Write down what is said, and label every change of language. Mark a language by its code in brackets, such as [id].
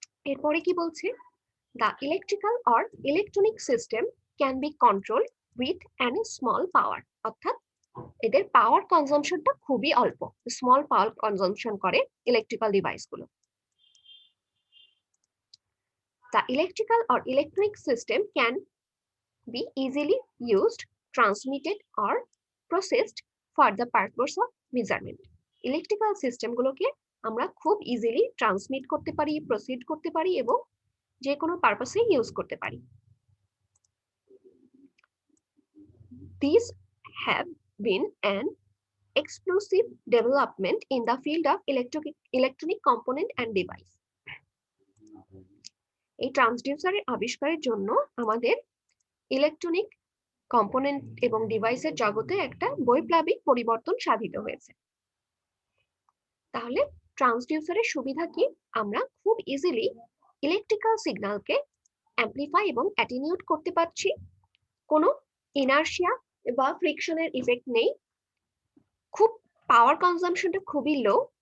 [bn] এরপরে কি বলছে, [en] the electrical or electronic system can be controlled with any small power, [bn] অর্থাৎ এদের পাওয়ার কনজাম্পশনটা খুবই অল্প, স্মল পাওয়ার কনজাম্পশন করে ইলেকট্রিক্যাল ডিভাইসগুলো। [en] The electrical or electronic system can be easily used, transmitted or processed for the purpose of measurement. [bn] Electrical সিস্টেমগুলোকে আমরা খুব easily transmit করতে পারি, প্রসিড করতে পারি এবং যে কোনো পারপাসে ইউজ করতে পারি। [en] These have been an explosive development in the field of electronic component and device. [bn] এই ট্রান্সডিউসারের আবিষ্কারের জন্য আমাদের ইলেকট্রনিক কম্পোনেন্ট এবং ডিভাইসের জগতে একটা বৈপ্লবিক পরিবর্তন সাধিত হয়েছে। তাহলে ট্রান্সডিউসারের সুবিধা কি, আমরা খুব ইজিলি ইলেকট্রিক্যাল সিগন্যালকে অ্যাম্প্লিফাই এবং অ্যাটেনিউট করতে পারছি, কোনো ইনার্শিয়া বা ফ্রিকশনের ইফেক্ট নেই, খুব পাওয়ার কনজাম্পশনটা খুবই লো,